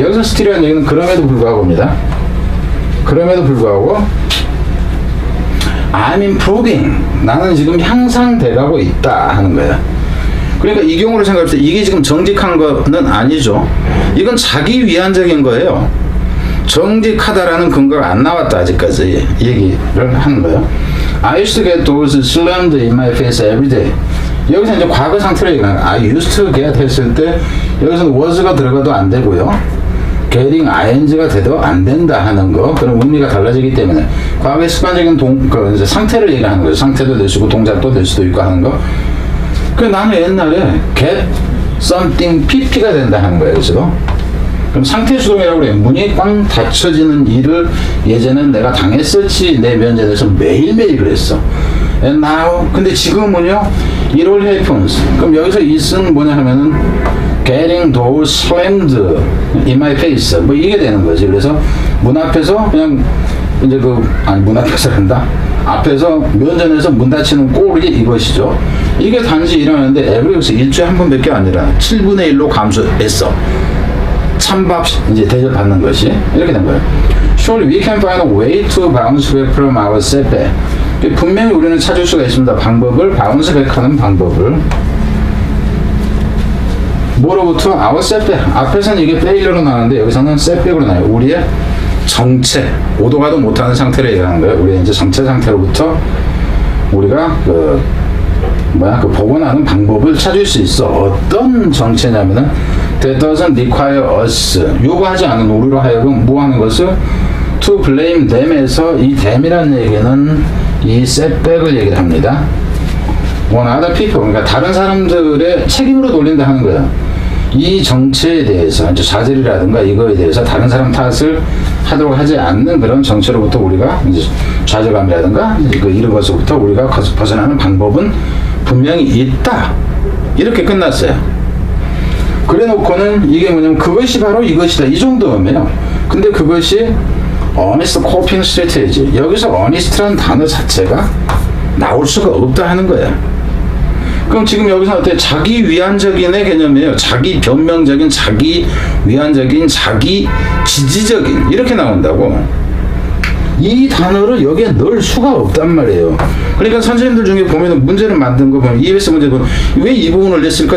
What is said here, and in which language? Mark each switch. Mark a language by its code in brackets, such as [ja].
[ko] 여기서 still이라는 얘기는 그럼에도 불구하고입니다. 그럼에도 불구하고 [en] I'm improving. [ko] 나는 지금 향상돼가고 있다 하는 거야. 그러니까 이 경우를 생각할 때 이게 지금 정직한 거는 아니죠. 이건 자기 위안적인 거예요. 정직하다라는 근거가 안 나왔다 아직까지 얘기를 하는 거예요. [en] I used to get those slammed in my face every day. [ko] 여기서 이제 과거 상태를 얘기하는 거예요. [en] I used to get [ko] 했을 때 여기서는 was가 들어가도 안 되고요. getting ing가 돼도 안 된다 하는 거, 그런 의미가 달라지기 때문에 과거의 습관적인 이제 상태를 얘기하는 거죠. 상태도 될 수 있고 동작도 될 수도 있고 하는 거. 그 나는 옛날에 get something pp가 된다 하는 거예요. 그래서 그럼 상태 수동이라고 그래요. 문이 꽝 닫혀지는 일을 예전엔 내가 당했었지. 내 면접에서 매일매일 그랬어. [en] And now, [ko] 근데 지금은요, [en] it all happens. [ko] 그럼 여기서 it은 뭐냐 하면은 [en] getting door slammed in my face. [ko] 뭐 이게 되는 거지. 그래서 문 앞에서 그냥 이제 문 앞에서 한다. 앞에서 면전에서 문 닫히는 꼴이 이것이죠. 이게 단지 일어나는데 에브리에서 일주일에 한 번밖에 아니라 7분의 1로 감소했어. 찬밥 이제 대접받는 것이 이렇게 된 거예요. [en] Surely we can find a way to bounce back from our setback. [ko] 분명히 우리는 찾을 수가 있습니다. 방법을 bounce back하는 방법을. 뭐로부터? [en] our setback. [ko] 앞에서는 이게 failure로 나왔는데 여기서는 setback으로 나와요. 우리의 정체, 오도 가도 못하는 상태를 얘기하는 거예요. 우리의 이제 정체 상태로부터 우리가 복원하는 방법을 찾을 수 있어. 어떤 정체냐면은 [en] that doesn't require us. [ko] 요구하지 않은 우리로 하여금 뭐 하는 것을 [en] to blame them [ko] 에서 이 them이라는 얘기는 이 setback을 얘기를 합니다. [en] on other people. [ko] 그러니까 다른 사람들의 책임으로 돌린다 하는 거야. 이 정체에 대해서, 이제 좌절이라든가 이거에 대해서 다른 사람 탓을 하도록 하지 않는 그런 정체로부터 우리가 이제 좌절감이라든가 이런 것으로부터 우리가 벗어나는 방법은 분명히 있다. 이렇게 끝났어요. 그래 놓고는 이게 뭐냐면 그것이 바로 이것이다. 이 정도면요. 근데 그것이 [en] honest coping strategy. [ko] 여기서 honest라는 단어 자체가 나올 수가 없다 하는 거예요. 그럼 지금 여기서 어때? 자기 위안적인의 개념이에요. 자기 변명적인, 자기 위안적인, 자기 지지적인 이렇게 나온다고. 이 단어를 여기에 넣을 수가 없단 말이에요. 그러니까 선생님들 중에 보면은 문제를 만든 거 보면 EBS 문제 보면 왜 이 부분을 냈을까?